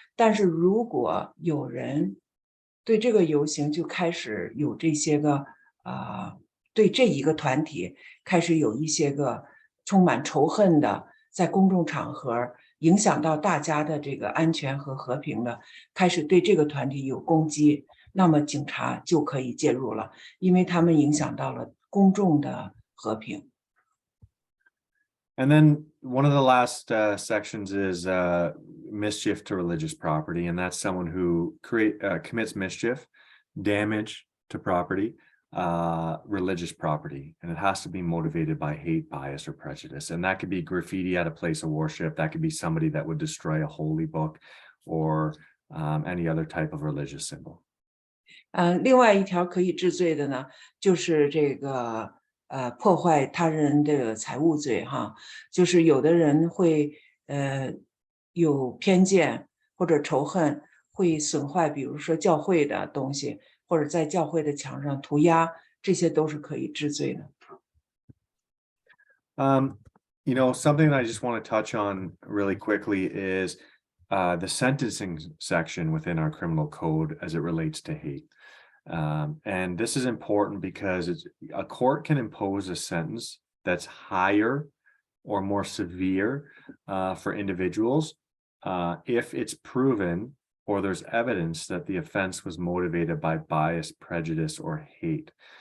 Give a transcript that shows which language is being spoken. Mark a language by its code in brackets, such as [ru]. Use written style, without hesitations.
[zh] 但是如果有人对这个游行就开始有这些个对这一个团体开始有一些个充满仇恨的，在公众场合影响到大家的这个安全和和平的，开始对这个团体有攻击，那么警察就可以介入了，因为他们影响到了公众的和平。 [en] And then one of the last sections is mischief to religious property, and that's someone who commits mischief, damage to property, religious property, and it has to be motivated by hate, bias, or prejudice. And that could be graffiti at a place of worship. That could be somebody that would destroy a holy book or any other type of religious symbol. [zh] 另外一条可以治罪的呢，就是这个破坏他人的财物罪哈，就是有的人会有偏见或者仇恨，会损坏比如说教会的东西，或者在教会的墙上涂鸦，这些都是可以治罪的。 [en] Something that I just want to touch on really quickly is the sentencing section within our criminal code as it relates to hate. And this is important because a court can impose a sentence that's higher or more severe for individuals if it's proven or there's evidence that the offense was motivated by bias, prejudice, or hate.